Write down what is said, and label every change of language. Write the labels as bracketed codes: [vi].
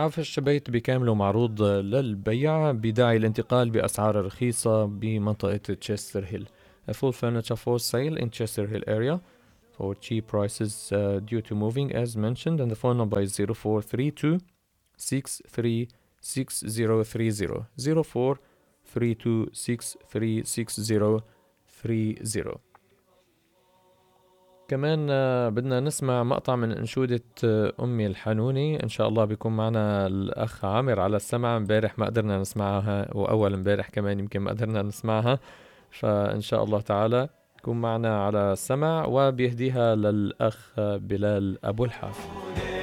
[ar] في عفش بيت بكامله معروض للبيع بداعي الانتقال بأسعار رخيصة بمنطقة تشستر هيل. [en] A full furniture for sale in Chester Hill area or cheap prices due to moving, as mentioned, and the phone number is 0432-636030. 0432-636030. [ar] كمان بدنا نسمع مقطع من أنشودة أمي الحنوني. إن شاء الله بيكون معنا الأخ عامر على السمع. مبارح ما قدرنا نسمعها، وأول مبارح كمان يمكن ما قدرنا نسمعها، فإن شاء الله تعالى كن معنا على السمع، وبيهديها للأخ بلال أبو الحافي.